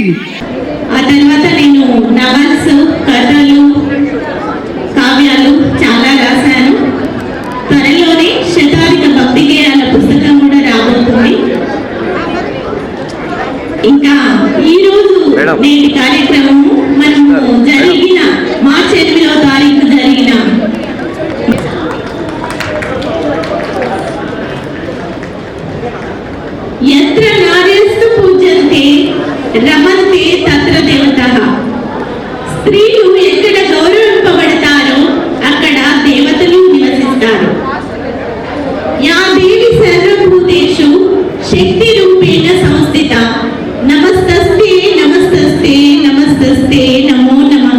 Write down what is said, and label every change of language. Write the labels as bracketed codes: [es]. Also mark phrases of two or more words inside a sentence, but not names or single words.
[te] ఆ తర్వాత నేను నవల్స్, కథలు, కావ్యాలు చాలా రాశాను. త్వరలోనే శతాధిక భక్తి గేయాల పుస్తకం కూడా రాబోతుంది. ఇంకా ఈరోజు నేటి కార్యక్రమము మనము జరిగిన మార్చి 8వ తారీఖు జరిగిన [sa] यत्र नार्यस्तु पूज्यन्ते रमन्ते तत्र देवतः. [te] స్త్రీలు ఎక్కడ గౌరవింపబడతారో అక్కడ దేవతలు నివసిస్తారు. [sa] యా దేవి సర్వభూతేషు శక్తి రూపేణ సంస్థిత. నమస్తస్తే నమస్తస్తే నమస్తస్తే నమో నమః.